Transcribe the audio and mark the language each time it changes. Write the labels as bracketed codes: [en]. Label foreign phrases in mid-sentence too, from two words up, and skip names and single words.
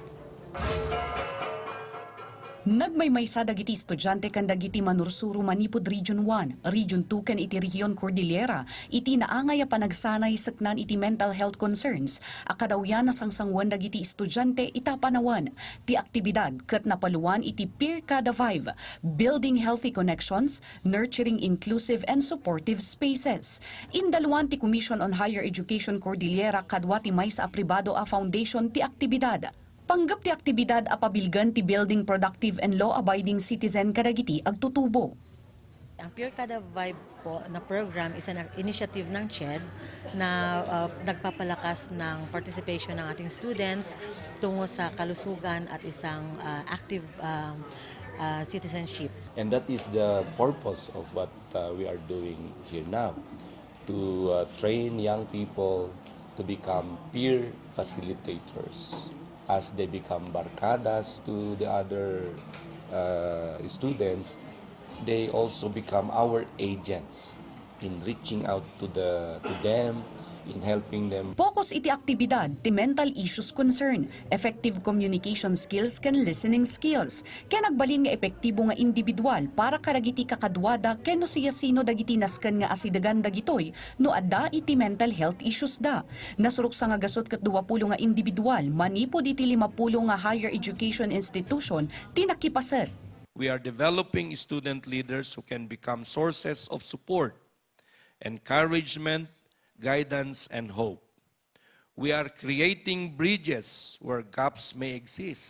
[ilo] Nagmaymaysa dagiti estudyante kan dagiti manursuro manipod Region 1, Region 2 ken iti Region Cordillera, iti naangay a panagsanay saknan iti [en] mental health concerns. [ilo] Akadawyan na sangsangwan dagiti estudyante itapanawan ti aktibidad ket napaluan iti Peer Kada Vibe, [en] building healthy connections, nurturing inclusive and supportive spaces. [ilo] Indaluan ti Commission on Higher Education Cordillera kadwa ti maysa a pribado a foundation ti aktibidad. Panggap ti aktibidad a pabilgan ti [en] building productive and law-abiding citizen [ilo] kadagiti agtutubo. [tl] Ang Peer Kada Vibe po na [en] program is an initiative [tl] ng CHED na nagpapalakas ng participation ng ating students tungo sa kalusugan at isang [en] active citizenship. And that is the purpose of what we are doing here now, to train young people to become peer facilitators. As they become barkadas to the other students, they also become our agents in reaching out to them, in helping them. [ilo] Focus iti aktibidad ti [en] mental issues concern, effective communication skills [ilo] ken [en] listening skills. [ilo] Ken nagbalin nga epektibo nga individual para karagiti kakadwada ken no siya sino dagiti nasken nga asidagan dagitoy no adda iti [en] mental health issues [ilo] da. Nasurok sa nga gasot ket 20 nga individual manipod iti 50 nga [en] higher education institution [ilo] tinakipaset. [en] We are developing student leaders who can become sources of support, encouragement, guidance, and hope. We are creating bridges where gaps may exist.